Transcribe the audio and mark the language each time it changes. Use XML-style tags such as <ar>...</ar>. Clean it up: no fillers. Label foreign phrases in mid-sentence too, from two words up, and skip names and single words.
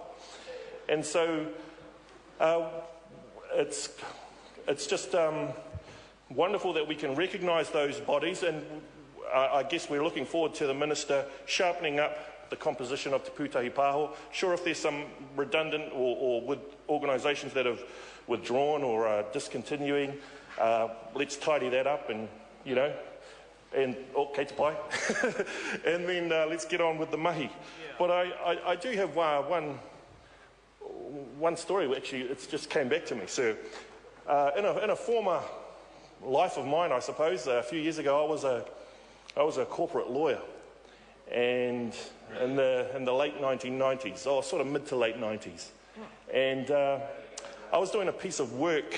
<en>And so it's just wonderful that we can recognise those bodies, and I guess we're looking forward to the Minister sharpening up the composition of Te Pūtahi Pāho. Sure, if there's some redundant or with organisations that have withdrawn or are discontinuing, let's tidy that up and, you know, and,</en> <mi>kei te pai,</mi> <en>and then let's get on with the mahi. Yeah. But I do have one story, actually, it just came back to me. So in a former life of mine, I suppose, a few years ago, I was a corporate lawyer, and in the late 1990s, or sort of mid to late 90s, and I was doing a piece of work.</en>